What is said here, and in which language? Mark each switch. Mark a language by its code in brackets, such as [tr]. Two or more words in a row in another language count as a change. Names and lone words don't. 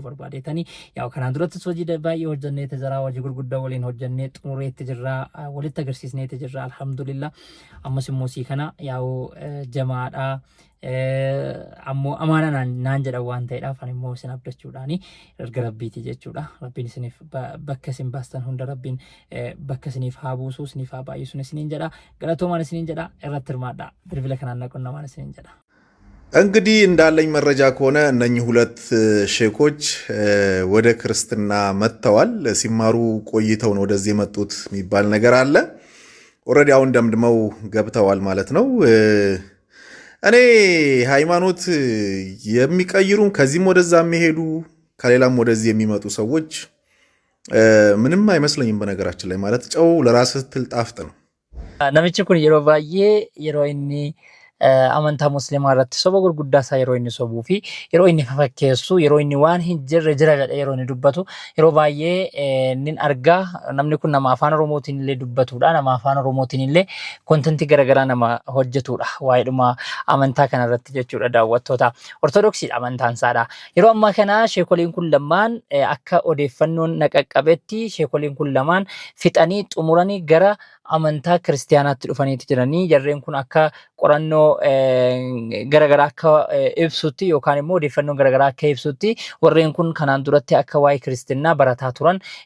[om] barbaadetani yaa kanaan duratti hojii baay'ee hojjannee jirra hojii gurguddaa waliin hojjannee xumureetti jirra walitti agarsiisneetti jirra alhamdulillah ammas immoo si kana yaa jamaadha ammoo amaana naan jedha waan ta'eedhaaf ani immoo isin abdachuudhaani erga rabbiiti jechuudha rabbiin isiniif bakka isin baastan hunda rabbiin bakka isiniif haa buusu isiniif haa baay'isu isiniin jedha galatoomaan isiniin jedha irratti hirmaadha bilbila kanaan naqonnamaan isiniin jedha [am] እንግዲህ እንዳለኝ መረጃ ከሆነ እነኚህ ሁለት ሼኮች ወደ ክርስትና መጥተዋል ሲማሩ ቆይተው ነው ወደዚህ የመጡት የሚባል ነገር አለ ኦሬዲ አሁን ደምድመው ገብተዋል ማለት ነው እኔ ሃይማኖት የሚቀይሩን ከዚህም ወደዛ የሚሄዱ ከሌላም ወደዚህ የሚመጡ ሰዎች ምንም አይመስለኝም በነገራችን ላይ ማለት ጨው ለራስህ ትልጣፍጥ ነው [om] namichi kun yeroo inni amantaa musliimaa irratti soba gurguddaa isaa yeroo inni sobuu fi yeroo inni fafakkeessu yeroo inni waan hin jirre jira jedha yeroo inni dubbatu yeroo baay'ee nin argaa namni kun nama afaan oromootiin illee dubbatudha nama afaan oromootiin illee kontentii garagaraa nama hojjetudha waa'eedhuma amantaa kana irratti jechuudha daawwattoota ortodoksii amantaan isaadha yeroo ammaa kana sheekoliin kun lamaan akka odeeffannoon naqaqqabetti sheekoliin kun lamaan fixanii xumuranii gara amantaa kiristiyaanaatti dhufaniiti jiranii jarreen kun akka qorannoo garagaraa akka ibsutti yookaan immoo odeeffannoo garagaraa akka ibsutti warreen kun kanaan duratti akka waa'ee kiristinnaa barataa turan